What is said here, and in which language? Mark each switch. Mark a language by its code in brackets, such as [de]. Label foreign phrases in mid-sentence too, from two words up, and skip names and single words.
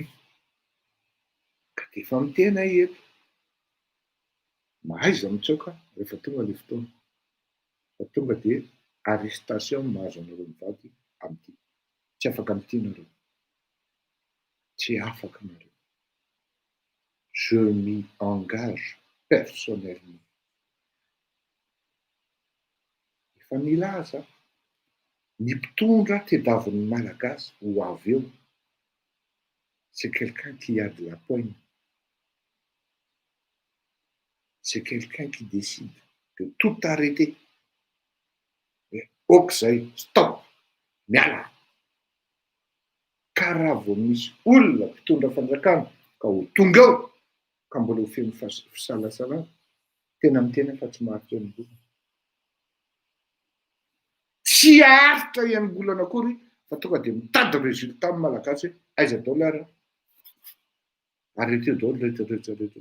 [mg] Ka dia efa mitena eto. Mahay za mitsoka rehefa tonga le fotoana. Fa tonga dia arrestation mahazo anareo mivady amin'ity. Tsy afaka amin'ity nareo. Tsy afaka nareo. [fr] Je m'y engage personnellement. [mg] Efa nilaza ny mpitondra tediavin'ny Malagasy ho avy eo. [fr] C'est quelqu'un qui a de la poigne. C'est quelqu'un qui décide de tout arrêter. [mg] Okzay, stop, miala. Ka raha vao misy olona mpitondra fanjakana ka ho tonga eo ka mbola ho feno fisalasalana, tena miteny fa tsy maharitra ianimbolana. Tsy aharitra ianimbolana akory fa tonga dia mitady résultat amin'ny Malagasy hoe aiza daholo ary arrêtez daholo rehetra.